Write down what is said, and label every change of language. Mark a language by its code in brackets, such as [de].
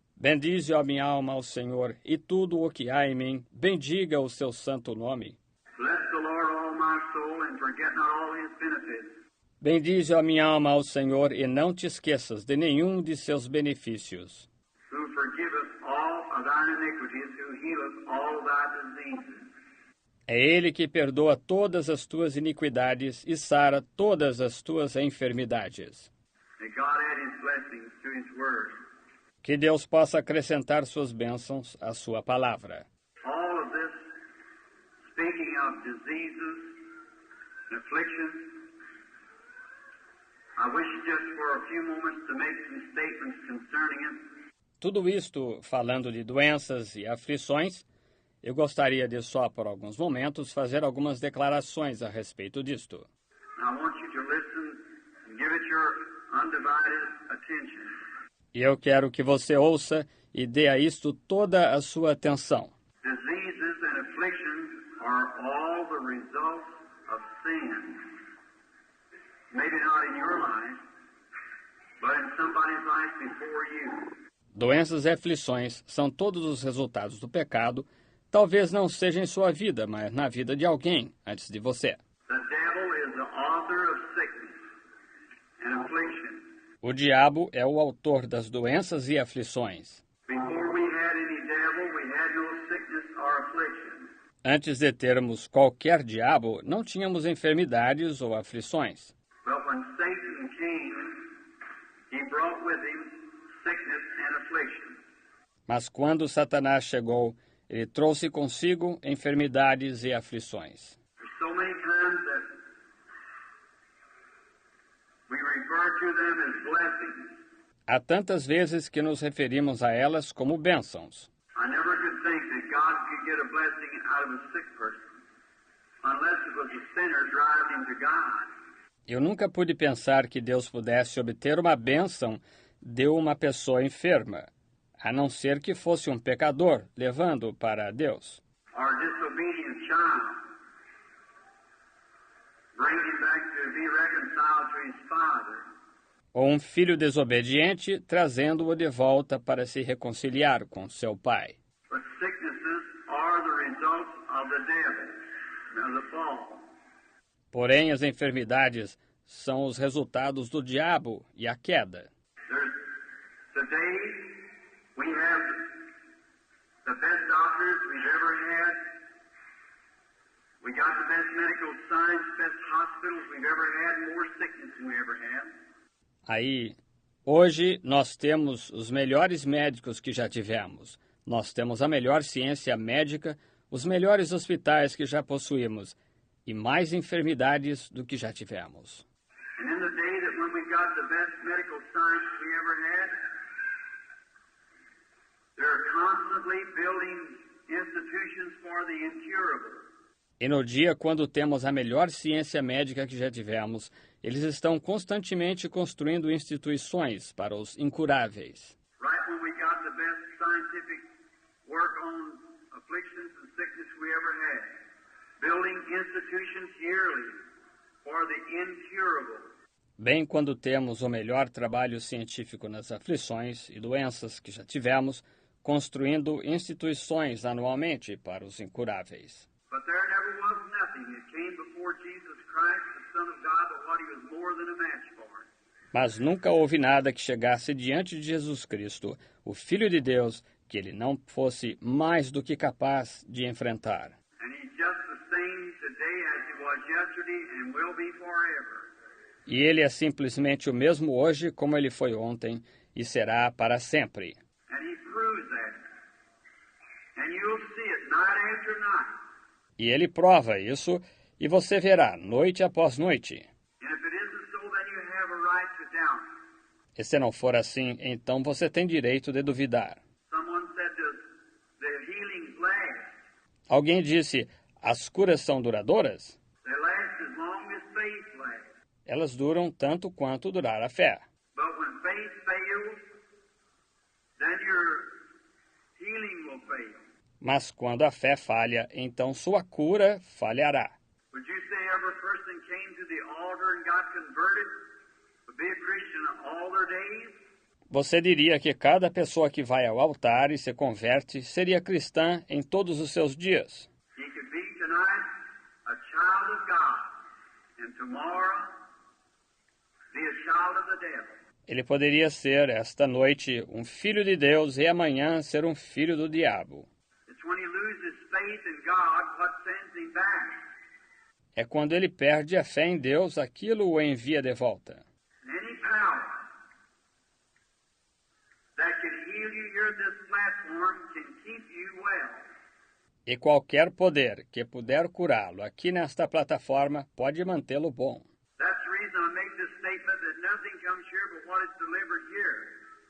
[pt] Bendize, ó minha alma, ao Senhor, e tudo o que há em mim, bendiga o seu santo nome. [en] Bless the Lord, all my soul, and forget not all his benefits. [pt] Bendize a minha alma ao Senhor e não te esqueças de nenhum de seus benefícios. [en] who forgiveth all of thine iniquities, who healeth all thy diseases. [pt] É Ele que perdoa todas as tuas iniquidades e sara todas as tuas enfermidades. [en] May God add his blessings to his word. [pt] Que Deus possa acrescentar suas bênçãos à sua palavra. [en] All of this, speaking of diseases and afflictions, I wish just for a few moments to make some statements concerning it. [pt] Tudo isto falando de doenças e aflições, eu gostaria de só por alguns momentos fazer algumas declarações a respeito disto. [en] And I want you to listen and give it your undivided attention. [pt] E eu quero que você ouça e dê a isto toda a sua atenção. [en] Diseases and afflictions are all the results of sin. Maybe not in your life, but in somebody's life before you. [pt] Doenças e aflições são todos os resultados do pecado, talvez não seja em sua vida, mas na vida de alguém antes de você. [en] The devil is the author of sickness and affliction. [pt] O diabo é o autor das doenças e aflições. [en] Before we had any devil, we had no sickness or affliction. [pt] Antes de termos qualquer diabo, não tínhamos enfermidades ou aflições. [en] But when Satan came, he brought with him sickness and affliction. [pt] Mas quando Satanás chegou, ele trouxe consigo enfermidades e aflições. [en] There's so many times that we refer to them as blessings. [pt] Há tantas vezes que nos referimos a elas como bênçãos. [en] I never could think that God could get a blessing out of a sick person unless it was a sinner driving him to God. [pt] Eu nunca pude pensar que Deus pudesse obter uma bênção de uma pessoa enferma, a não ser que fosse um pecador levando-o para Deus. [en] Or a disobedient child, bring him back to be reconciled to his father. [pt] Ou um filho desobediente trazendo-o de volta para se reconciliar com seu pai. [en] But sicknesses are the result of the devil, of the fall. [pt] Porém, as enfermidades são os resultados do diabo e a queda. [en] Today, we have the best doctors we've ever had. We got the best medical science, best hospitals we've ever had, more sickness than we ever had. [pt] Aí, hoje, nós temos os melhores médicos que já tivemos. Nós temos a melhor ciência médica, os melhores hospitais que já possuímos e mais enfermidades do que já tivemos. [en] And in the day that when we got the best medical science we ever had, they're constantly building institutions for the incurable. [pt] E no dia quando temos a melhor ciência médica que já tivemos, eles estão constantemente construindo instituições para os incuráveis. [en] Right when we got the best scientific work on afflictions and sickness we ever had, building institutions yearly for the incurable. [pt] Bem quando temos o melhor trabalho científico nas aflições e doenças que já tivemos, construindo instituições anualmente para os incuráveis. [en] But there never was nothing that came before Jesus Christ, the Son of God, but what he was more than a match for. [pt] Mas nunca houve nada que chegasse diante de Jesus Cristo, o Filho de Deus, que ele não fosse mais do que capaz de enfrentar. [en] And he's just the same today as he was yesterday and will be forever. [pt] E ele é simplesmente o mesmo hoje como ele foi ontem e será para sempre. [en] And he proves that. And you'll see it night after night. [pt] E ele prova isso e você verá noite após noite. [en] And if it isn't so, then you have a right to doubt. [pt] E se não for assim, então você tem direito de duvidar. [en] Someone said the healings last. [pt] Alguém disse, as curas são duradouras? [en] They last as long as faith lasts. [pt] Elas duram tanto quanto durar a fé. [en] But when faith fails, then your healing will fail. [pt] Mas quando a fé falha, então sua cura falhará. [en] Would you say every person came to the altar and got converted would be a Christian all their days? [pt] Você diria que cada pessoa que vai ao altar e se converte seria cristã em todos os seus dias? [en] He could be tonight a child of God, and tomorrow be a child of the devil. [pt] Ele poderia ser, esta noite, um filho de Deus e amanhã ser um filho do diabo. [en] It's when he loses faith in God what sends him back. [pt] É quando ele perde a fé em Deus, aquilo o envia de volta. [en] Any power that can heal you here at this platform can keep you well. [pt] E qualquer poder que puder curá-lo aqui nesta plataforma pode mantê-lo bom. [en] That's the reason I make this statement that nothing comes here but what is delivered here.